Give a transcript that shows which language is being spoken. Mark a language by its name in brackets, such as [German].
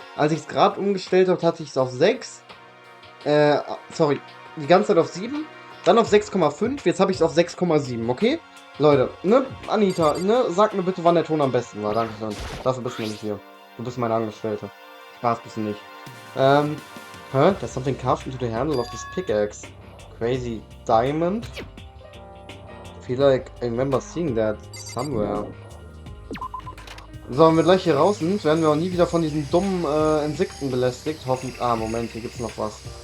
[German] Als ich es gerade umgestellt habe, hatte ich es auf 6. Sorry, die ganze Zeit auf 7. Dann auf 6,5, jetzt habe ich es auf 6,7, okay? Leute, ne, Anita, ne, sag mir bitte, wann der Ton am besten war. Dankeschön. Dafür bist du nämlich hier. Du bist meine Angestellte. Spaß bist du nicht. [English] There's something carved into the handle of this pickaxe. Crazy diamond? I feel like I remember seeing that somewhere. [German] So, wenn wir gleich hier raus sind, werden wir auch nie wieder von diesen dummen Insekten belästigt. Hoffentlich. Ah, Moment, hier gibt's noch was.